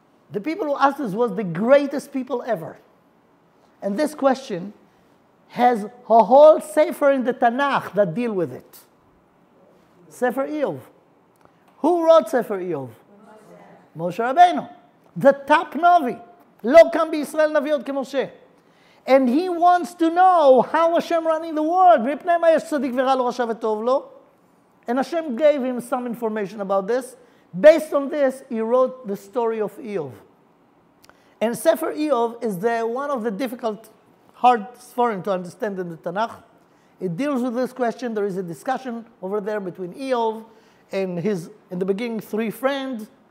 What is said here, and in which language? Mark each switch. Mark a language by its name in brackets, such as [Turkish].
[English] The people who asked this was the greatest people ever. And this question has a whole sefer in the Tanakh that deal with it. Sefer Eov. Who wrote Sefer Eov? Moshe Rabbeinu. The top Navi. [Hebrew] Lo kam b'Yisrael navi od k'Moshe. [English] And he wants to know how Hashem running the world. [Hebrew] מפני מה יש צדיק ורע לו רשע וטוב לו. [English] And Hashem gave him some information about this. Based on this, he wrote the story of Eov. And Sefer Eov is one of the difficult, hard foreign to understand in the Tanakh. It deals with this question. There is a discussion over there between Eov and his, in the beginning, 3 friends.